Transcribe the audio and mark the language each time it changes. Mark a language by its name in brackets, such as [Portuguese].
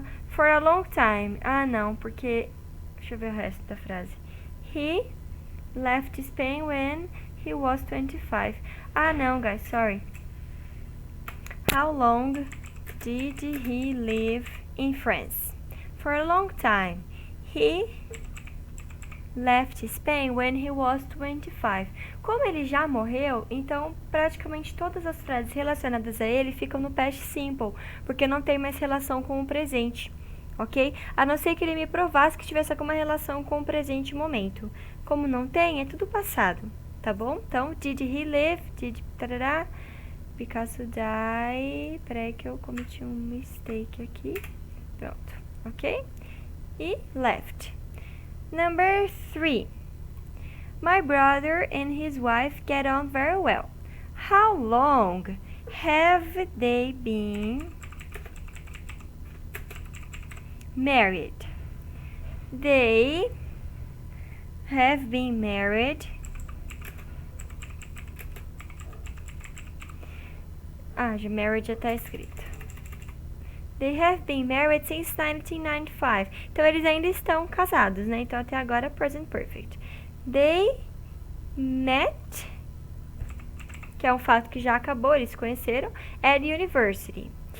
[English] For a long time. [Portuguese] Ah, não, porque... Deixa eu ver o resto da frase. [English] He left Spain when he was 25. [Portuguese] Ah, não, [English] guys, sorry. How long did he live in France? For a long time. He left Spain when he was 25. [Portuguese] Como ele já morreu, então praticamente todas as frases relacionadas a ele ficam no past simple, porque não tem mais relação com o presente, ok? A não ser que ele me provasse que tivesse alguma relação com o presente momento. Como não tem, é tudo passado, tá bom? Então, [English] did he live? Did... [Portuguese] Tarará, Picasso die... Peraí que eu cometi um mistake aqui. [English] Pronto, ok? E left. Number 3. My brother and his wife get on very well. How long have they been married? They have been married. [Portuguese] Já married já tá escrito. [English] They have been married since 1995. [Portuguese] Então, eles ainda estão casados, né? Então, até agora, present perfect. [English] They met, [Portuguese] que é um fato que já acabou, eles se conheceram, [English] at university.